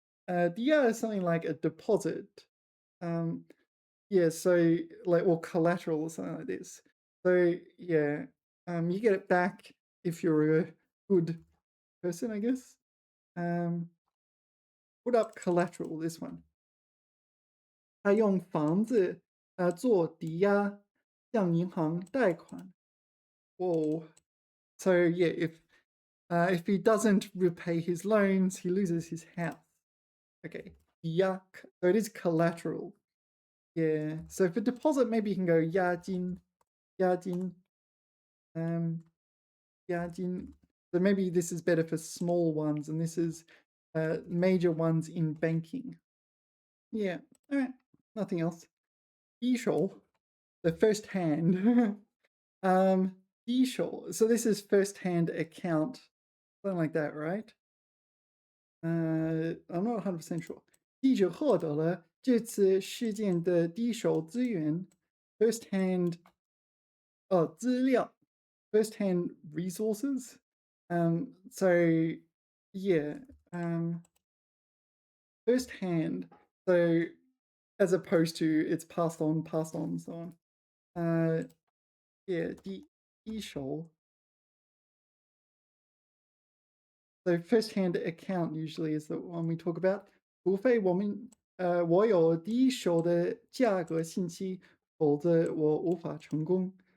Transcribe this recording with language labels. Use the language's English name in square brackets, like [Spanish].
[English] Dia is something like a deposit. Yeah, so like or collateral or something like this. So yeah, you get it back if you're a good person, I guess. Put up collateral. This one. [Chinese] 他用房子做抵押，向银行贷款。 [English] Whoa. So yeah, if he doesn't repay his loans, he loses his house. Okay. Yuck. So it is collateral. Yeah. So for deposit, maybe you can go 押金. Yajin. So maybe this is better for small ones, and this is major ones in banking. Yeah. All right. Nothing else. 一手, the first hand. [Chinese] 一手. [English] So this is first hand account, something like that, right? I'm not 100% sure. [Chinese] 记者获得了这次事件的第一手资源 [English] first hand [Chinese] 资料 [English] first hand resources. So yeah, first hand. So as opposed to it's passed on, so on. Yeah, 第一手. So first-hand account usually is the one we talk about. [Chinese] 除非我有第一手的价格信息，否则我无法成功。